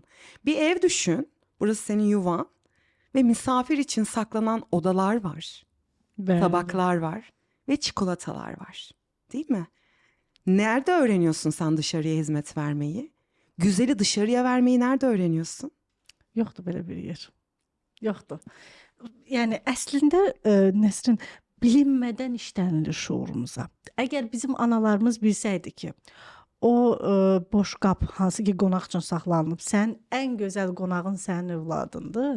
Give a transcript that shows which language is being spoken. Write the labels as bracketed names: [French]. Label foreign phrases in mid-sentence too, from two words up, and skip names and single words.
[Turkish] Bir ev düşün, burası senin yuvan ve misafir için saklanan odalar var, Bəli. tabaklar var ve çikolatalar var, değil mi? Nerede öğreniyorsun sen dışarıya hizmet vermeyi? Güzeli dışarıya vermeyi nerede öğreniyorsun? [Azerbaijani] Yoxdur belə bir yer. Yoxdur. Yəni əslində Nəsrin, bilinmədən işlənilir şuurumuza. Əgər bizim analarımız bilsəydi ki, o boş qab hansı ki qonaq üçün saxlanılıb, sən ən gözəl qonağın sənin övladındır,